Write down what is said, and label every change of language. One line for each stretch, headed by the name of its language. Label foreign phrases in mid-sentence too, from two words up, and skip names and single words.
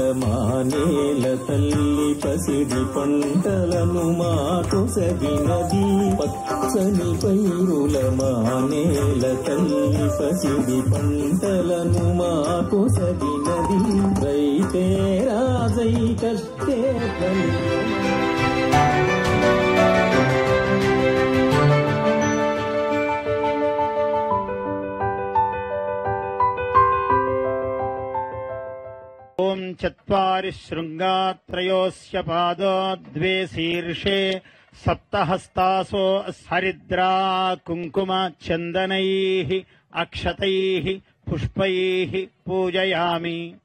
Telugu: మానేల తల్లి పసిడి పంటలను మాకు సగినది పచ్చని పైరుల మానేల తల్లి పసిడి పంటలను మాకు సగినది రైతే రాజై కట్టే
Sanskrit: ओम चत्वारि शृंगात्रयोस्य पादो द्वे शीर्षे सप्तहस्तासो हरिद्रा कुंकुम चंदनैः अक्षतैः पुष्पैः पूजयामि।